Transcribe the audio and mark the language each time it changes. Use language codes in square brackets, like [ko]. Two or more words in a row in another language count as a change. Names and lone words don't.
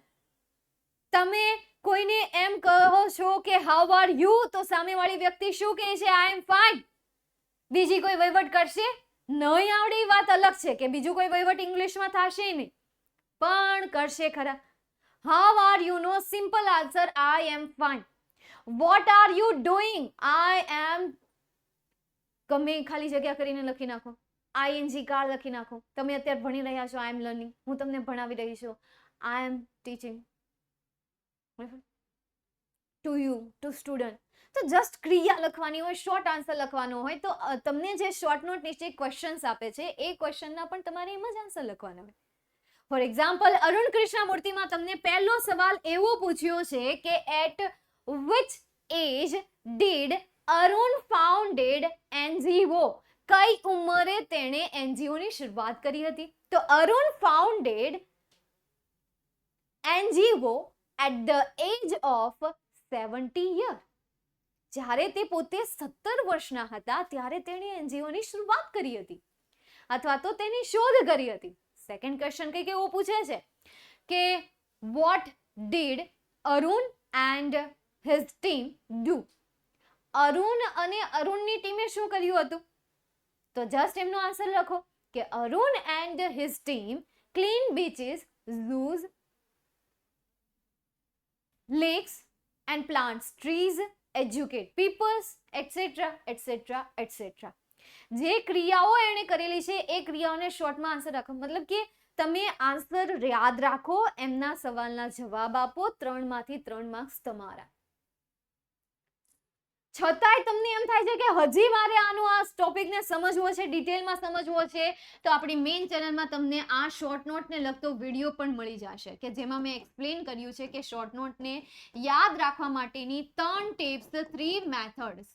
[gu] તમે કોઈને એમ કહો છો કે [en] how are you, [gu] તો સામેવાળી વ્યક્તિ શું કહે છે? [en] I am fine. [gu] બીજી કોઈ વહીવટ કરશે? નહીં આવડે એ વાત અલગ છે કે બીજું કોઈ વહીવટ ઇંગ્લિશમાં થશે નહીં, પણ કરશે ખરા. [en] how are you નો simple answer I am fine. What are you doing? I am. [gu] ગમે ખાલી જગ્યા કરીને લખી નાખો. ING કાળ લખી નાખો. તમે અત્યારે ભણી રહ્યા છો, [en] I am learning. [gu] હું તમને ભણાવી રહી છું, [en] I am teaching. To you, to student. [gu] તો જસ્ટ ક્રિયા લખવાની હોય, [en] short answer [gu] લખવાનો હોય. તો તમને જે [en] short note [gu] નીચે ક્વેશ્ચન્સ આપે છે એ ક્વેશ્ચનના પણ તમારે એમ જ આન્સર લખવાના હોય. [en] for example, [gu] અરુણ કૃષ્ણમૂર્તિમાં તમને પહેલો સવાલ એવો પૂછ્યો છે કે [en] at which age did Arun founded NGO? [gu] કઈ ઉંમરે તેણે NGO ની શરૂઆત કરી હતી? તો અરુણ [en] founded NGO at the age of 70 years. [gu] જ્યારે તે પોતે 17 વર્ષના હતા ત્યારે તેણે NGO ની શરૂઆત કરી હતી અથવા તો તેની શોધ કરી હતી. [en] second question [gu] કંઈક એવું પૂછે છે કે [en] what did Arun and his team do? [gu] અરુણ અને અરુણની ટીમે શું કર્યું હતું? તો જસ્ટ એમનો આન્સર લખો કે [en] અરુણ and his team clean beaches, zoos, lakes and plants trees, educate peoples, etc etc etc. [gu] જે ક્રિયાઓ એણે કરેલી છે એ ક્રિયાઓને શોર્ટમાં આન્સર રાખો. મતલબ કે તમે આન્સર યાદ રાખો, એમના સવાલના જવાબ આપો, 3 માંથી 3 માર્ક્સ તમારા. છતાંય તમને એમ થાય છે કે હજી મારે આનું આ ટોપિકને સમજવો છે, ડિટેલમાં સમજવો છે, તો આપણી [en] main channel [gu] તમને આ [en] short note [gu] લગતો વિડીયો પણ મળી જશે કે જેમાં મેં એક્સપ્લેન કર્યું છે કે [en] short note [gu] યાદ રાખવા માટેની 3 ટિપ્સ, 3 મેથડ્સ.